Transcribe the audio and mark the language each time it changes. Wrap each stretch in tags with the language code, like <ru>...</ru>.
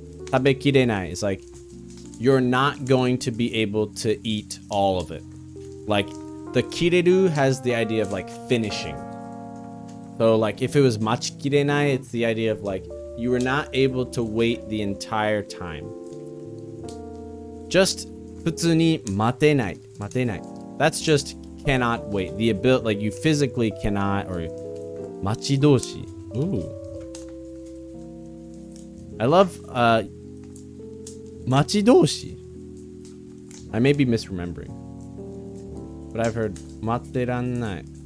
<en>Tabekirenai is like you're not going to be able to eat all of it. Like the kireru has the idea of like finishing. So like if it was machikirenai, it's the idea of like you were not able to wait the entire time. Just</en> <ja>普通に待てない.</ja> <en>That's just cannot wait. The ability, like you physically cannot, or 待ち遠し. Ooh. I love 待ち遠し. I may be misremembering, but I've heard</en> <ja>待ってらんない.</ja>